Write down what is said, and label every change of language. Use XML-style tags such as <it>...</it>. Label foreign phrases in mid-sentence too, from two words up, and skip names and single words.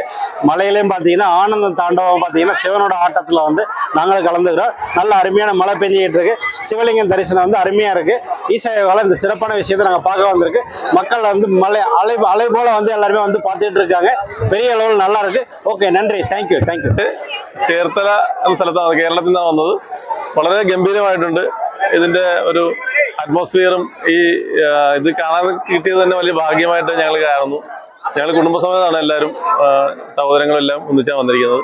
<ta>மலையிலையும் பார்த்தீங்கன்னா ஆனந்தம் தாண்டவம் பார்த்தீங்கன்னா சிவனோட ஆட்டத்தில் வந்து நாங்களும் கலந்துக்கிறோம். நல்ல அருமையான மழை பெஞ்சிக்கிட்டு இருக்கு. சிவலிங்கம் தரிசனம் வந்து அருமையாக இருக்குது. ஈசயோகாவில் இந்த சிறப்பான விஷயத்தை நாங்கள் பார்க்க வந்திருக்கு. மக்கள் வந்து அலை போல வந்து எல்லாருமே வந்து பார்த்துட்டு இருக்காங்க. பெரிய அளவில் நல்லா இருக்குது.</ta> <ml>ഓക്കെ നന്ദി,</ml> <en>thank you.</en> <ml>ചേർത്തല എന്ന സ്ഥലത്താണ്, കേരളത്തിൽ നിന്നാണ് വന്നത്. വളരെ ഗംഭീരമായിട്ടുണ്ട്. ഇതിന്റെ ഒരു അറ്റ്മോസ്ഫിയറും ഇത് കാണാൻ കിട്ടിയത് തന്നെ വലിയ ഭാഗ്യമായിട്ട് ഞങ്ങൾ കാണുന്നു. ഞങ്ങൾ കുടുംബസമേതമാണ് എല്ലാവരും, സഹോദരങ്ങളെല്ലാം ഒന്നിച്ചാണ് വന്നിരിക്കുന്നത്.</ml>